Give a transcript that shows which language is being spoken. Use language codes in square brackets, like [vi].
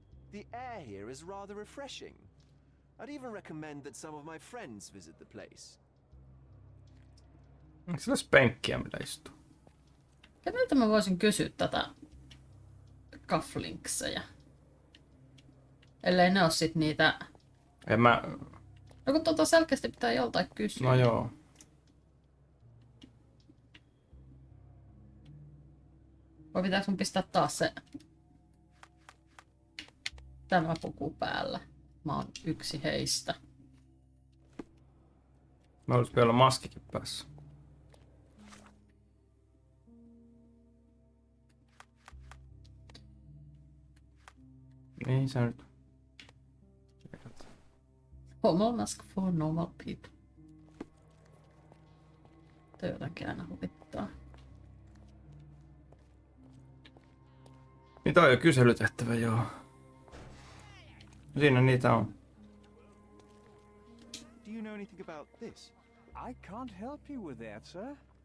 [en] The air here is rather refreshing. I'd even recommend that some of my friends visit the place. [fi] Onko sillä penkkiä, millä istuu? Keneltä mä voisin kysyä tätä cufflinksejä? Ellei ne oo sit niitä... En mä... No kun selkeästi pitää joltain kysyä. No joo. Vai pitääkö mun pistää taas se... Tämä puku päällä. Mä oon yksi heistä. Mä olis vielä maskikin päässä. Niin sä nyt... [en] Homo mask for normal people. [fi] Toi jotenkin aina huvittaa. Niin toi on kyselytehtävä, joo. Siinä niitä on. [en] Do you know anything about this? I can't help you with that, sir.